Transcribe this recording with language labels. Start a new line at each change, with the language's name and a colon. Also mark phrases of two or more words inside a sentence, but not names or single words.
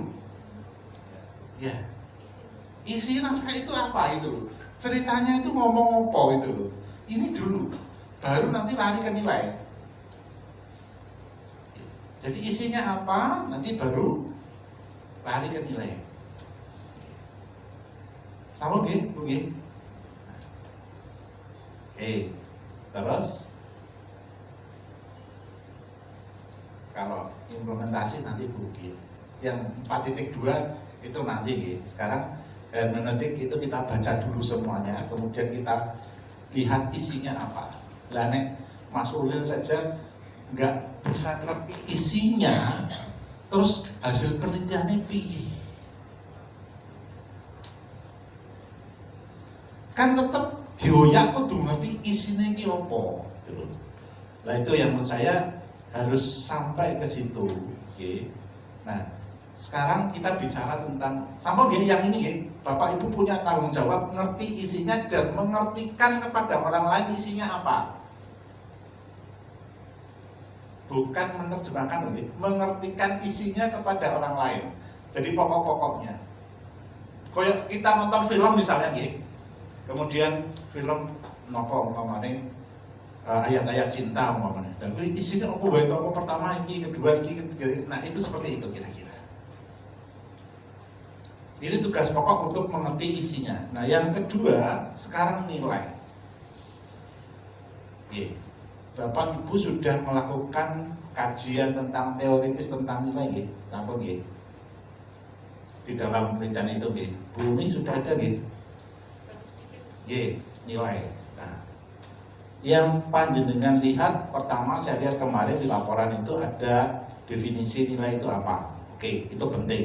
Indonesian: Ya, isi naskah itu apa itu, ceritanya itu ngomong apa itu. Ini dulu, baru nanti lari ke nilai. Jadi isinya apa, nanti baru lari ke nilai. Sama nggih, Bu nggih? Oke, terus kalau implementasi nanti Bu nggih. Yang 4.2 itu nanti nggih. Sekarang hermeneutik itu kita baca dulu semuanya, kemudian kita lihat isinya apa.
Javanese: Lah nek
Indonesian: Mas Ulil saja nggak bisa ngerti isinya, terus hasil penelitiannya piye?
Javanese: Kan tetap dioyak kudu ngerti isinya iki apa gitu loh.
Indonesian: Lah itu yang menurut saya harus sampai ke situ, okay. Nah, sekarang kita bicara tentang sama nggih yang ini nggih. Bapak Ibu punya tanggung jawab ngerti isinya dan mengertikan kepada orang lain isinya apa. Bukan menerjemahkan, mengertikan isinya kepada orang lain. Jadi pokok-pokoknya. Kayak kita nonton film misalnya gitu. Kemudian film
Javanese: nopo umpamane
Indonesian: ayat-ayat cinta umpamane. Dan isinya apa bae toko pertama iki, kedua iki, ketiga. Nah, itu seperti itu kira-kira. Ini tugas pokok untuk mengerti isinya. Nah, yang kedua, sekarang nilai. Bapak Ibu sudah melakukan kajian tentang teoritis tentang nilai nggih,
Javanese: sampun nggih.
Indonesian: Di dalam penelitian itu nggih, bumi sudah ada nggih.
Javanese: Nggih,
Indonesian: nilai. Nah, yang panjenengan lihat pertama saya lihat kemarin di laporan itu ada definisi nilai itu apa. Oke, itu penting.